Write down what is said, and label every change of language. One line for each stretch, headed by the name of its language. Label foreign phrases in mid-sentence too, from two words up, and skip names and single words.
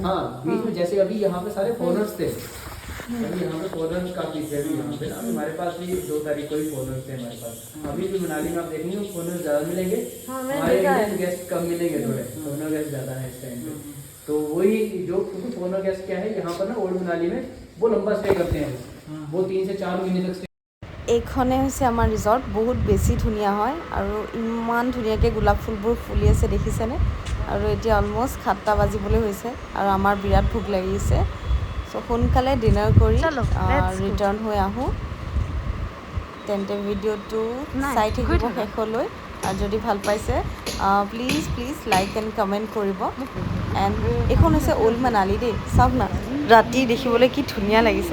Hindi: हाँ बीच में जैसे अभी यहाँ पे सारे फॉरनर्स थे, अभी यहाँ पे फॉरनर्स काफी थे अभी यहाँ पे ना, हमारे पास भी 2 तारीख को ही फॉरनर्स थे हमारे पास। अभी भी मनाली में आप देखेंगे फॉरनर्स ज्यादा मिलेंगे, हाँ, मैंने हमारे देखा है।
English: Indian guest
Hindi: कम मिलेंगे, थोड़े
English: foreigner guest
Hindi: ज्यादा है इस टाइम पे। तो वही जो क्योंकि
English: foreigner guest
Hindi: क्या है यहाँ पर ना ओल्ड मनाली में वो लंबा स्टे करते हैं, वो 3 से 4 महीने तक stay
Assamese: এইখনে হৈছে আমাৰ ৰিজৰ্ট। বহুত বেছি ধুনীয়া হয় আৰু ইমান ধুনীয়াকৈ গোলাপ ফুলবোৰ ফুলি আছে দেখিছেনে? আৰু এতিয়া অলমষ্ট 7টা বাজিবলৈ হৈছে আৰু আমাৰ বিৰাট ভোক লাগিছে। চ' সোনকালে ডিনাৰ কৰি
Hindi: চলো,
English: let's go.
Assamese: ৰিটাৰ্ণ হৈ আহোঁ। তেন্তে ভিডিঅ'টো নাই, চাই গৈ থাকিব থাকা। শেষলৈ, আৰু যদি ভাল পাইছে
English: please like and comment
Assamese: কৰিব। এণ্ড এইখন হৈছে অল্ড মানালী দেই, চাওক না ৰাতি দেখিবলৈ কি ধুনীয়া লাগিছে।